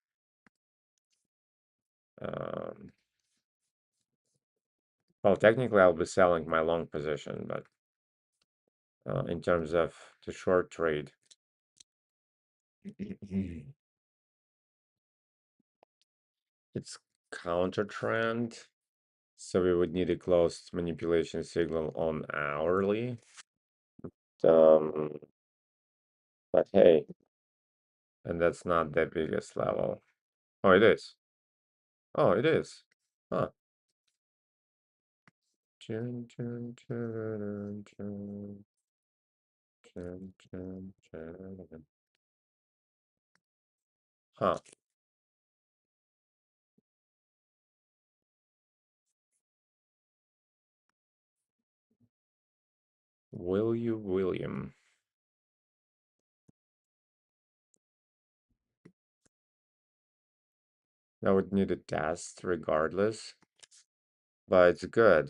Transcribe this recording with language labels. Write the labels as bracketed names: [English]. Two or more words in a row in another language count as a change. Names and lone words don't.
[English] Um, well, technically, I'll be selling my long position, but in terms of the short trade, it's counter trend. So we would need a closed manipulation signal on hourly. Um, but hey, and that's not the biggest level. Oh, it is. Oh, it is. Huh. Chun, chun, chun, chun, chun, chun, chun. Huh. Will you, William? I would need a test regardless, but it's good.